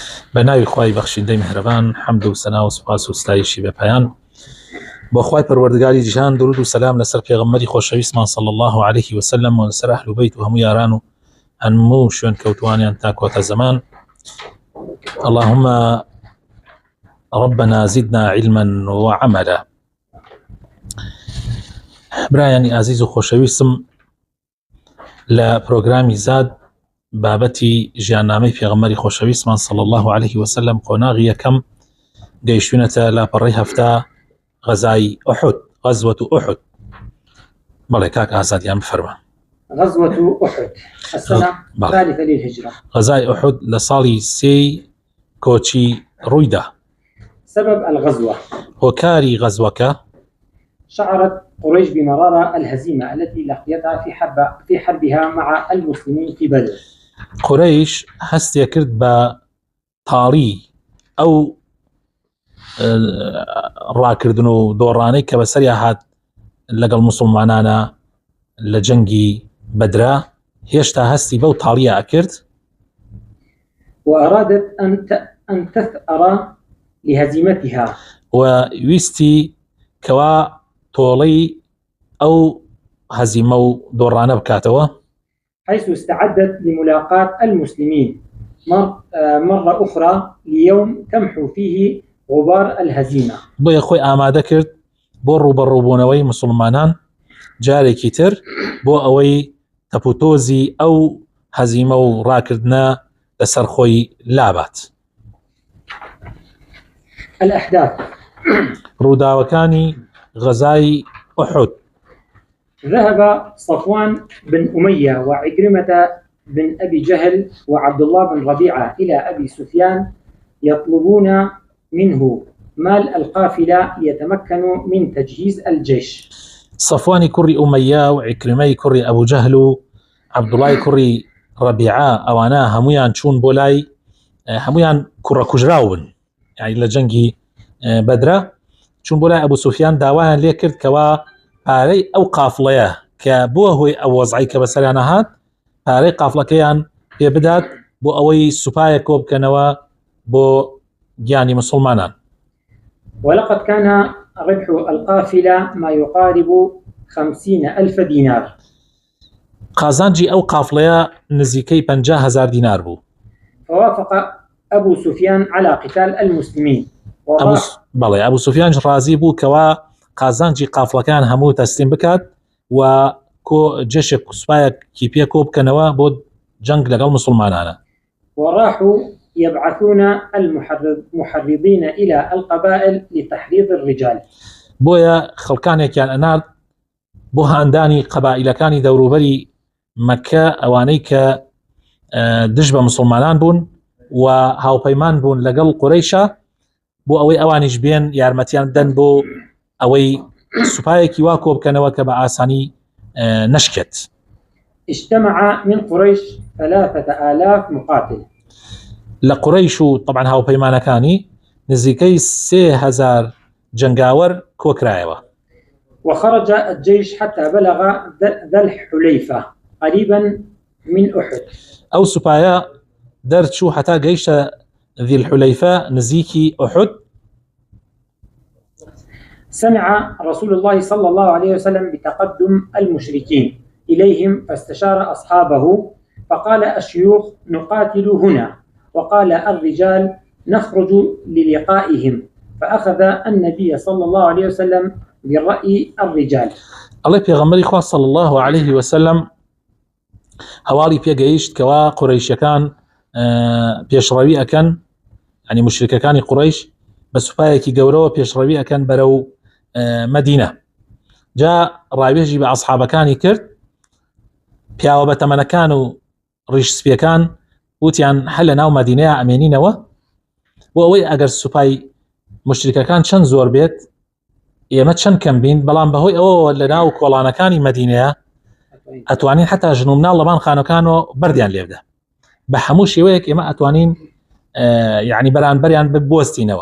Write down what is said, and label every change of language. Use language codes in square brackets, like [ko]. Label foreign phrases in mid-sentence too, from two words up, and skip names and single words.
[ckb] بناوی خوای بەخشندەی میهرەبان حەمد و سەنا و سوپاس و ستایشی بە پایان بۆ خوای پەروەردگاری جیهان، درود و سەلام لەسەر پێغەمبەری خۆشەویستمان [ar] صلی الله عليه وسلم [ckb] و لەسەر ئەهل و بەیت و هەموو یاران و هەموو شوێن کەوتوانیان تا کۆتە زەمان. [ar] اللهم ربنا زدنا علما وعملا. [ckb] برایانی عزیز و خۆشەویستم، لە پرۆگرامی زاد بابەتی ژیاننامەی پێغەمبەری خۆشەویستمان [ar] صلی الله عليه وسلم [ckb] قۆناغی یەکەم گەیشتوونەتە لاپەڕەی هەفتە غەزای ئوحود، غەزوەت ئوحود. بەڵێ کاک ئازادیان بفەرمە. [ar] غزوة أحد السنة الثالثة للهجرة. [ckb] غزای ئوحود لە ساڵی سێی کۆچی ڕوویدا. [ar] سبب الغزوة: [ckb] هۆکاری غەزوەکە [ar] شعرت قريش بمرارة الهزيمة التي لقيتها في حربها مع المسلمين في بدر. [ckb] قريش هەستێ کرد بە تاڵی ئەو ڕاکردن و دۆڕانەی کە بەسەریا هات لەگەڵ موسڵمانانە لە جەنگی بەدرا، هێشتا هەستی بەو تاڵیە ئەکرد. [ar] وأرادت أن تثأر لهزيمتها، [ckb] وویستی کەوا تۆڵەی ئەو هەزیمە و دۆڕانە بکاتەوە، [ar] حيث استعدت لملاقاة المسلمين مرة أخرى ليوم تمحو فيه غبار الهزيمة. [ckb] بۆیە خۆی ئامادە کرد بۆ ڕوبەڕووبوونەوەی مسلمانان جارێکی تر بۆ ئەوەی تەپوتۆزی ئەو هەزیمە و ڕاکردنە لەسەر خۆی لابات. [ar] الأحداث: [ckb] ڕووداوەکانی غەزای ئوحود. [ar] ذهب صفوان بن أمية وعكرمة بن أبي جهل وعبد الله بن ربيعة إلى أبي سفيان يطلبون منه مال القافلة ليتمكنوا من تجهيز الجيش. [ckb] صفوانی کوڕی ئومەیە و عیکرمەی کوڕی ئەبوو جەهل و عەبدوڵای کوڕی ڕەبیعە، ئەوانە هەمویان چوون بۆ لای، هەمویان کوڕە کوژراو بن، یعنی لە جەنگی بەدرە چوون بۆ لای ئەبوو سوفیان، داوایان لێ کرد کەوا پارەی ئەو قافڵەیە کە بووە هۆی ئەو وەزعی کە بەسەریان هات، پارەی قافڵەکەیان پێ بدات بۆ ئەوەی سوپایە کۆ بکەنەوە بۆ گیانی مسلمانان. [ar] ولقد كان ربح القافلة ما يقارب 50,000 دينار. [ckb] قازانجی ئەو قافڵەیە نزیکەی 50,000 دینار بوو. [ar] فوافق أبو سفيان على قتال المسلمين. [ckb] بەڵێ ئەبوو سوفیان ڕازی بوو کەوا قازانجی قافڵەکان هەموو تەسلیم بکات و جێشێک سوپایەکی پێ کۆ بکەنەوە بۆ جەنگ لەگەڵ مسلمانانە. [ar] وراحوا يبعثون المحرضين إلى القبائل لتحريض الرجال. [ckb] بۆیە خەڵکانێکیان ئەنارد بۆ هاندانی قەبائیلەکانی دەوروبەری مەکە، ئەوانەی کە دژ بە مسلمانان بوون و هاوپەیمان بوون لەگەڵ قوڕەیشە، بۆ ئەوەی ئەوانیش بێن یارمەتیان دەن بۆ ئەوەی سوپایەکی وا کۆ بکەنەوە کە بە ئاسانی نەشکێت. [ar] اجتمع من قريش 3,000 مقاتل. [ckb] لە قوڕەیش و طبعا هاوپەیمانەکانی نزیکەی 3,000 جنگاوەر کۆکرایەوە. [ar] وخرج الجيش حتى بلغ ذا الحليفة قريبا من أحد. [ckb] أو سوپایە دەرچوو حتا گەیشتە ذی الحليفة نزیکی أحد. [ar] سمع رسول الله صلى الله عليه وسلم بتقدم المشركين إليهم فاستشار أصحابه فقال: الشيوخ نقاتل هنا، وقال الرجال نخرج للقائهم، فأخذ النبي صلى الله عليه وسلم برأي الرجال. [ckb] الله پێغەمبەری خوا [ar] صلى الله عليه وسلم [ckb] هەواڵی پێگەیشت کەوا قوڕەیشەکان پێشڕەوی ئەکەن، ینی مشرکەکانی قوڕەیش بە سوپایەکی گەورەوە پێشڕەوی ئەکەن بەرەو مەدینە. جا ڕاوێژی بە ئەسحابەکانی کرد، پیاوە بە تەمەنەکان و ڕیشسپیەکان وتیان هەل لە ناو مەدینەیە ئەمێنینەوە بۆ ئەوەی ئەگەر سوپای مشرکەکان چەند زۆر بێت ئێمە چەند کەم بین، بەڵام بەهۆی ئەوە لە ناو کۆڵانەکانی مەدینەیە ئەتوانین حتا ژن و مناڵ لەبان خانەکانەوە بەردیان لێبدە، بە هەموو شێوەیەک ئێمە ئەتوانین یعنی بەرانبەریان ببوەستینەوە.